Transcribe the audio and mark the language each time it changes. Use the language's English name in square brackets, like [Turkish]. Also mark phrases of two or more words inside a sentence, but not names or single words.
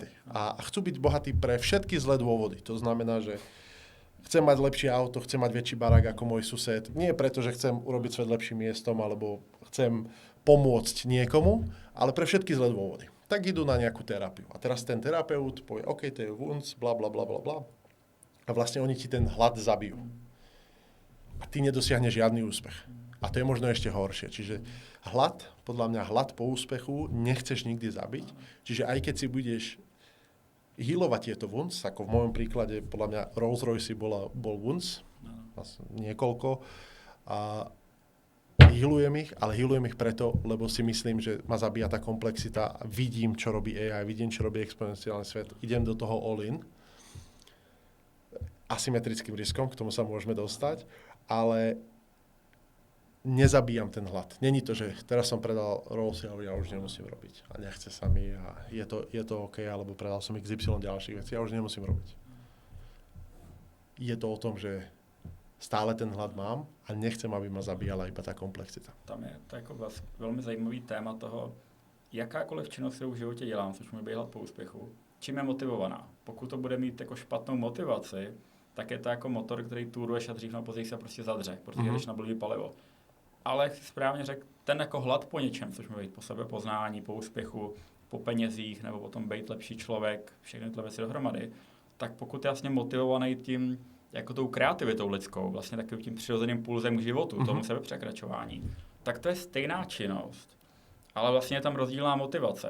[Slovak] A chcú byť bohatí pre všetky zlé dôvody. To znamená, že chcem mať lepšie auto, chcem mať väčší barák ako môj sused. Nie preto, že chcem urobiť svet lepším miestom, alebo chcem pomôcť niekomu, ale pre všetky zlé dôvody. Tak idú na nejakú terapiu. A teraz ten terapeut povie, OK, to je wants, bla, bla, bla, bla, bla. A vlastne oni ti ten hlad zabijú. A ty nedosiahneš žiadny úspech. A to je možno ešte horšie. Čiže podľa mňa hlad po úspechu nechceš nikdy zabiť. Čiže aj keď si budeš healovať tieto wants, ako v mojom príklade, podľa mňa Rolls-Royce bol wants, niekoľko, a healujem ich, ale healujem ich preto, lebo si myslím, že ma zabíja tá komplexita. Vidím, čo robí AI, vidím, čo robí exponenciálny svet. Idem do toho [English] all in. [Slovak] Asymetrickým riskom, k tomu sa môžeme dostať, ale nezabíjam ten hlad. Není to, že teraz som predal Rolls a ja už nemusím robiť a nechce sa mi a je to OK, alebo predal som XY ďalších vecí a už nemusím robiť. Je to o tom, že stále ten hlad mám a nechcem, aby ma zabíjala iba tá komplexita. [Czech] Tam je to jako velmi zajímavý téma toho, jakákoliv činnost, kterou v životě dělám, což může být hlad po úspěchu, čím je motivovaná. Pokud to bude mít jako špatnou motivaci, tak je to jako motor, který túruješ a dřív nebo později se prostě zadře, protože jdeš na blbý palivo. Ale jak jsi správně řekl, ten jako hlad po něčem, což může být po sebepoznání, po úspěchu, po penězích, nebo potom být lepší člověk, všechny tyhle věci dohromady, tak pokud je vlastně motivovaný tím, jako tou kreativitou lidskou, vlastně takovým tím přirozeným pulzem k životu, tomu sebepřekračování, tak to je stejná činnost, ale vlastně je tam rozdílná motivace.